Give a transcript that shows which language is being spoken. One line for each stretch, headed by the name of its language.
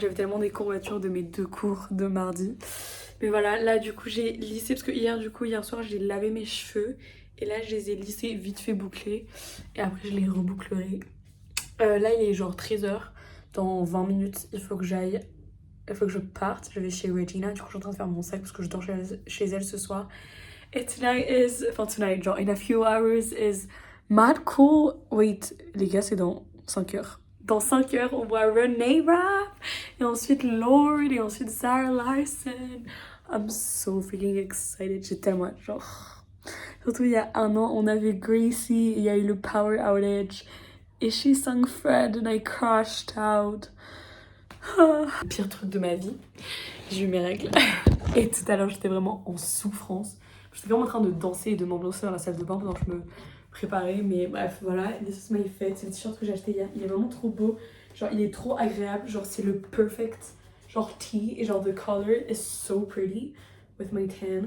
French: J'avais tellement des courbatures de mes 2 cours de mardi. Mais voilà, là du coup j'ai lissé parce que hier soir j'ai lavé mes cheveux et là je les ai lissés vite fait bouclés et après je les rebouclerai. Là il est genre 13h, dans 20 minutes il faut que j'aille, il faut que je parte, je vais chez Regina, du coup je suis en train de faire mon sac parce que je dors chez elle ce soir. Et
English: tonight, genre in a few hours is mad cool. Wait,
French: les gars c'est dans 5 heures. Dans 5 heures, on voit Renee Rapp, et ensuite Lord, et ensuite Zara Larsson.
English: I'm so freaking excited.
French: J'ai tellement hâte, genre. Surtout il y a un an, on avait Gracie, et il y a eu le
English: power outage.
French: Et
English: she sang Fred, and I crashed out.
French: Le pire truc de ma vie, j'ai eu mes règles. Et tout à l'heure, j'étais vraiment en souffrance. J'étais vraiment en train de danser et de m'ambiancer dans la salle de bain pendant que je me préparer, mais bref voilà,
English: this is my fit.
French: C'est le t-shirt que j'ai acheté hier, il est vraiment trop beau, genre il est trop agréable, genre c'est le
English: perfect
French: genre
English: tee
French: et genre
English: the color is so pretty. with my tan.